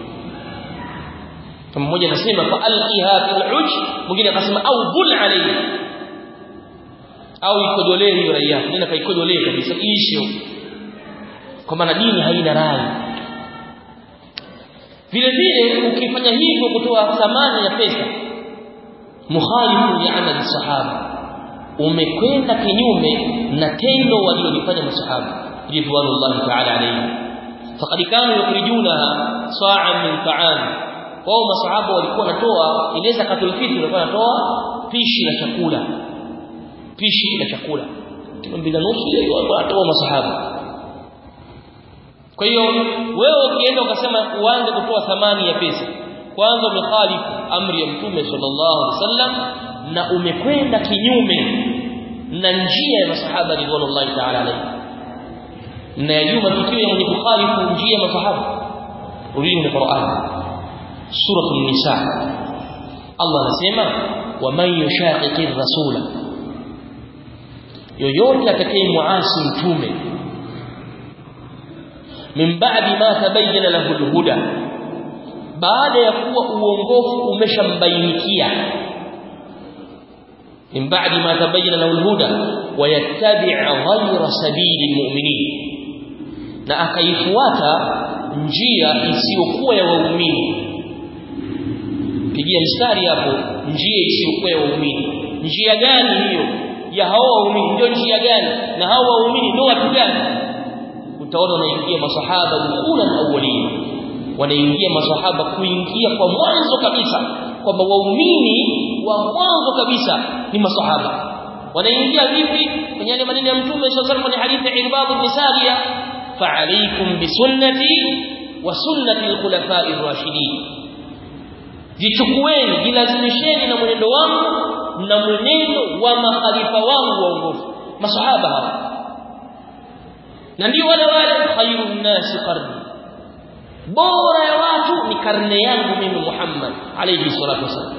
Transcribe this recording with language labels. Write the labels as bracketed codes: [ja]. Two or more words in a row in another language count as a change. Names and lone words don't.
[sw] Kama mmoja anasema [ar] فألقها في حج, [sw] mwingine akasema [ar] أو بل عليه, [sw] au ikojolee hiyo rai yako, nenda kaikojolee kabisa iishe, kwa maana dini haina rai. Vile vile ukifanya hivyo kutoa thamani ya pesa, mukhalifu ya amali sahaba, umekwenda kinyume na tendo walilofanya masahaba [ar] رضوان الله تعالى عليه. فقد كانوا يخرجون صاعا من طعام, [sw] wao masahaba walikuwa wanatoa ile [ar] زكاة الفطر, [sw] walikuwa wanatoa pishi la chakula kilo 2.5 ile wanatoa masahaba. Kwa hiyo wewe ukienda ukasema uanze kutoa thamani ya pesa, kwanza umekhalifu amri ya Mtume [ar] صلى الله عليه وسلم [sw] na umekwenda kinyume na njia ya masahaba [ar] رضوان الله تعالى عليه. [sw] Na yajua matukio ya mwenye kukhalifu njia ya masahaba. Rudi kwenye Qur'an, sura an-Nisa, Allah anasema [ar] ومن يشاقق الرسول, [sw] yoyote atakayemuasi mtume, [ar] من بعد ما تبين له الهدى, [sw] baada ya kuwa uongofu umeshambainikia. [ar] من بعد ما تبين له الهدى ويتبع غير سبيل المؤمنين, [sw] na akaifuata njia isiyokuwa ya waumini. Pigia mstari hapo, njia isiyokuwa ya waumini. Njia gani hiyo ya hao waumini? Ndio njia gani? Na hao waumini ndio watu gani? Utaona wanaingia masahaba [ar] الأولى الأولين, [sw] wanaingia masahaba kuingia kwa mwanzo kabisa, kwamba waumini wa mwanzo kabisa ni masahaba. Wanaingia vipi? Kwenye yale maneno ya Mtume [ar] صلى الله عليه وسلم [sw] kwenye hadithi ya Irbad ibn Sariya, [ar] فعليكم بسنتي وسنة الخلفاء الراشدين, [sw] jichukueni, jilazimisheni na mwenendo wangu na mwenendo wa makhalifa wangu waongofu, masahaba hawa. Na ndio wale [ar] خير الناس قرني, [sw] bora ya watu ni karne yangu mimi Muhammad [ar] عليه الصلاة والسلام.